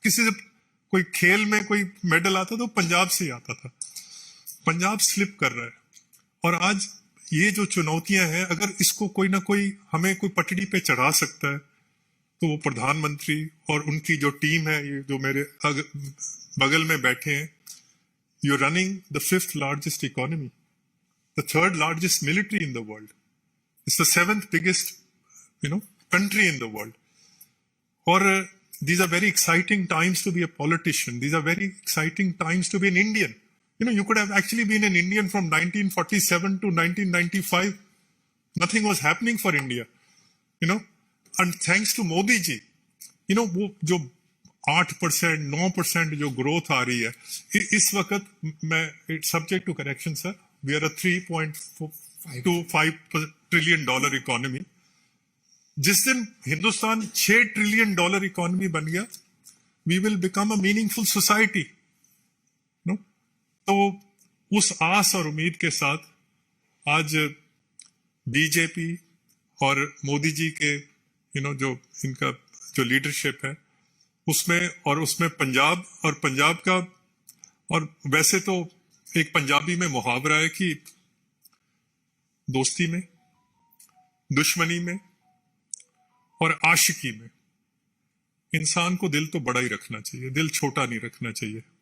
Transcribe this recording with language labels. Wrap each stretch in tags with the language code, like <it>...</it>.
<hi>किसी से कोई खेल में कोई मेडल आता था तो पंजाब से ही आता था। पंजाब स्लिप कर रहा है। और आज ये जो चुनौतियां हैं, अगर इसको कोई ना कोई हमें कोई पटड़ी पे चढ़ा सकता है तो वो प्रधानमंत्री और उनकी जो टीम है, ये जो मेरे बगल में बैठे हैं।</hi> <en>You running the 5th largest economy, the 3rd largest military in the world. It's the 7th biggest, country in the world. Or these are very exciting times to be a politician. These are very exciting times to be an Indian. You could have actually been an Indian from 1947 to 1995. Nothing was happening for India. And thanks to</en> <hi>Modi ji, वो जो 8%, 9% जो growth आ रही है इस वक्त, मैं</hi> <en>subject to correction sir, we are a $3.25 trillion</en> <hi>economy. जिस दिन हिंदुस्तान $6 trillion इकोनॉमी बन गया,</hi> <en>we will become a meaningful society.</en> <hi>तो उस आस और उम्मीद के साथ आज बीजेपी और मोदी जी के जो इनका जो लीडरशिप है उसमें पंजाब का, और वैसे तो एक पंजाबी में मुहावरा है कि दोस्ती में, दुश्मनी में और आशिकी में इंसान को दिल तो बड़ा ही रखना चाहिए, दिल छोटा नहीं रखना चाहिए।</hi>